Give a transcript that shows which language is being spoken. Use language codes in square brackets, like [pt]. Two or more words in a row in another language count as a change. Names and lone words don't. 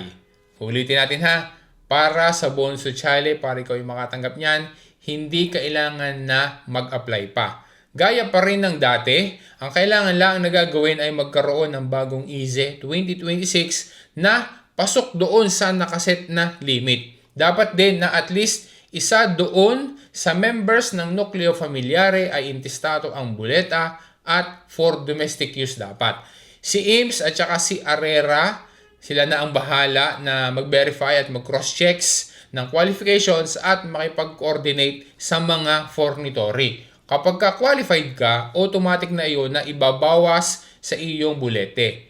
[tl] Ulitin natin ha, para sa [it] bonus sosyale, [tl] para ikaw ay makatanggap niyan, hindi kailangan na mag-apply pa. Gaya pa rin ng dati, ang kailangan lang na gagawin ay magkaroon ng bagong IZE 2026 na pasok doon sa nakaset na limit. Dapat din na at least isa doon sa members ng [it] nucleo familiare [tl] ay intestato ang buleta at [en] for domestic use [tl] dapat. Si IMS at saka si ARERA, sila na ang bahala na mag-verify at mag-cross-checks ng qualifications at makipag-coordinate sa mga fornitory. Kapag ka-qualified ka, automatic na iyon na ibabawas sa iyong bulete.